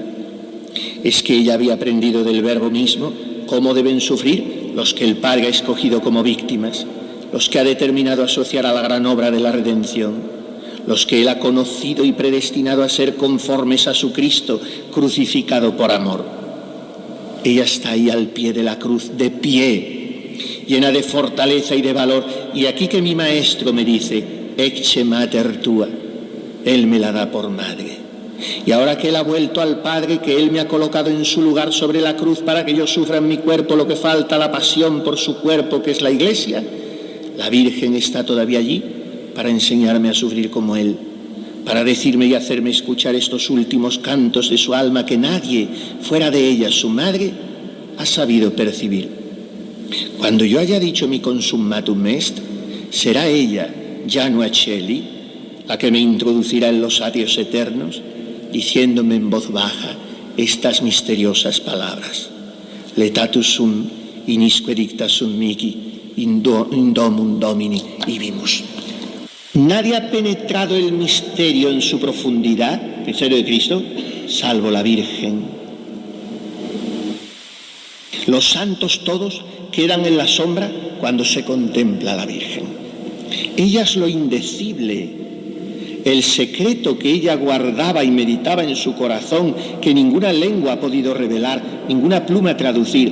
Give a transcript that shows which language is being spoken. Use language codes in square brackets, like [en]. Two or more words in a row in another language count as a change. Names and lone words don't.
[es] Es que ella había aprendido del Verbo mismo cómo deben sufrir los que el Padre ha escogido como víctimas, los que ha determinado asociar a la gran obra de la redención, los que Él ha conocido y predestinado a ser conformes a su Cristo, crucificado por amor. Ella está ahí al pie de la cruz, de pie, llena de fortaleza y de valor. Y aquí que mi maestro me dice, [la] ecce mater tua, [es] Él me la da por madre. Y ahora que Él ha vuelto al Padre, que Él me ha colocado en su lugar sobre la cruz para que yo sufra en mi cuerpo lo que falta, la pasión por su cuerpo, que es la Iglesia, la Virgen está todavía allí para enseñarme a sufrir como Él, para decirme y hacerme escuchar estos últimos cantos de su alma que nadie, fuera de ella, su madre, ha sabido percibir. Cuando yo haya dicho mi [la] consummatum est, [es] será ella, [la] Janua Coeli, [es] la que me introducirá en los atrios eternos, diciéndome en voz baja estas misteriosas palabras. [la] Letatus sum, inisque dicta sum mihi, in domum Domini ibimus. [es] Nadie ha penetrado el misterio en su profundidad, el misterio de Cristo, salvo la Virgen. Los santos todos quedan en la sombra cuando se contempla a la Virgen. Ella es lo indecible, el secreto que ella guardaba y meditaba en su corazón, que ninguna lengua ha podido revelar, ninguna pluma traducir.